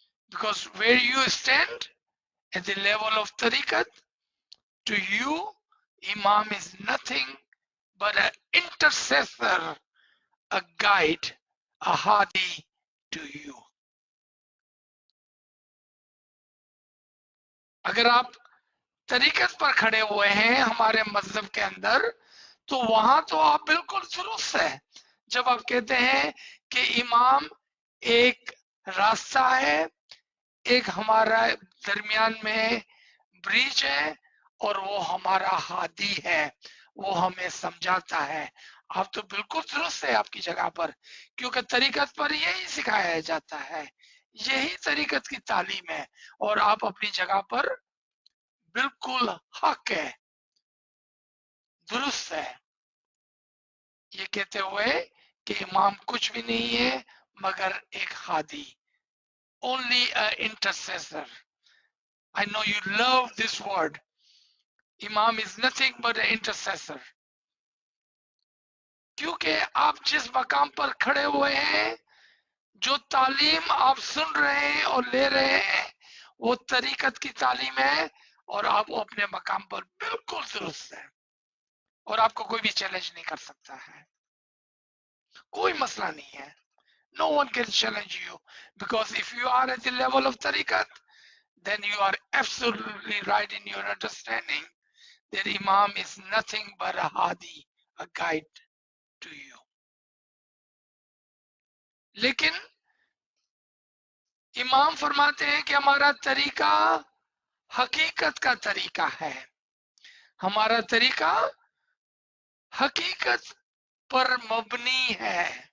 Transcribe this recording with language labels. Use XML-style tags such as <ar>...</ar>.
<en>Because where you stand at the level of tariqat, to you, Imam is nothing but an intercessor, a guide, a hadi to you.</en> <hi>अगर आप तरीकत पर खड़े हुए हैं हमारे मजहब के अंदर, तो वहां तो आप बिल्कुल दुरुस्त है जब आप कहते हैं कि इमाम एक रास्ता है, एक हमारा दरमियान में ब्रिज है, और वो हमारा हादी है, वो हमें समझाता है। आप तो बिल्कुल दुरुस्त है आपकी जगह पर, क्योंकि तरीकत पर यही सिखाया जाता है, यही तरीकत की तालीम है, और आप अपनी जगह पर बिल्कुल हक है, दुरुस्त है, ये कहते हुए कि इमाम कुछ भी नहीं है मगर एक Hadi,</hi> <en>only an intercessor. I know you love this word. Imam is nothing but an intercessor.</en> <hi>क्योंकि आप जिस मकाम पर खड़े हुए हैं, जो तालीम आप सुन रहे हैं और ले रहे हैं, वो तरीकत की तालीम है, और आप अपने मकाम पर बिल्कुल दुरुस्त है, और आपको कोई भी चैलेंज नहीं कर सकता है, कोई मसला नहीं है।</hi> <en>No one can challenge you, because if you are at the level of tariqat, then you are absolutely right in your understanding that Imam is nothing but a hadi, a guide to you.</en> <hi>लेकिन इमाम फरमाते हैं कि हमारा तरीका हकीकत का तरीका है, हमारा तरीका हकीकत पर मबनी है।</hi>